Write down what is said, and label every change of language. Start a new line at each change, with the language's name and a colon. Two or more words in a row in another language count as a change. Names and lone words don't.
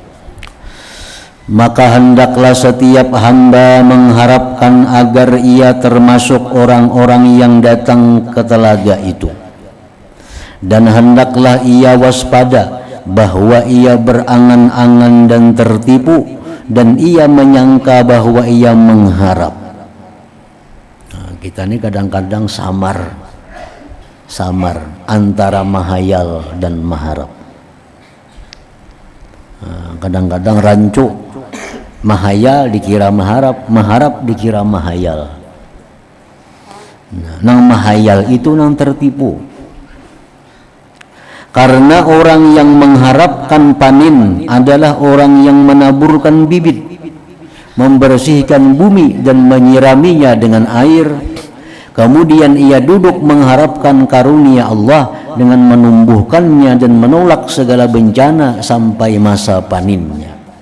Indonesian: Maka hendaklah setiap hamba mengharapkan agar ia termasuk orang-orang yang datang ke telaga itu, dan hendaklah ia waspada bahwa ia berangan-angan dan tertipu, dan ia menyangka bahwa ia mengharap.
Banjar: Nah, kita ini kadang-kadang samar antara mahayal dan maharap. Nah, kadang-kadang rancu, mahayal dikira maharap, maharap dikira mahayal. Nah, nang mahayal itu nang tertipu.
Indonesian: Karena orang yang mengharapkan panen adalah orang yang menaburkan bibit, membersihkan bumi dan menyiraminya dengan air. Kemudian ia duduk mengharapkan karunia Allah dengan menumbuhkannya dan menolak segala bencana sampai masa panennya.